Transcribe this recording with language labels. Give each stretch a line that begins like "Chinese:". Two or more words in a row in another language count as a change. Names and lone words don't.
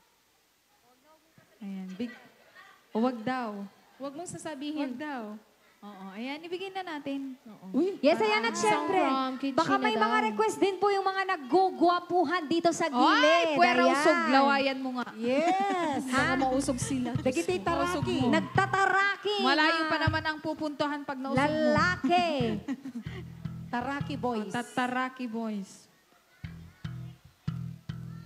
Filipino: Ayan. Wag daw. Huwag mong sasabihin. Wag daw. Oo. Ayan, ibigay na natin. Uy, Yes, ayan at Song syempre.
English: from Kitchen
Filipino: Baka may na mga daw. request din po yung mga naggugwapuhan dito sa gilid. Ay, puwera Ayan. usog, lawayan mo nga. yes. Baka mausog sila.
Iloko: Dagiti taraki.
Filipino: Nagtataraki. Malayo mga pa naman ang pupuntahan pag nausog mo. Lalaki. Taraki boys. Tataraki boys.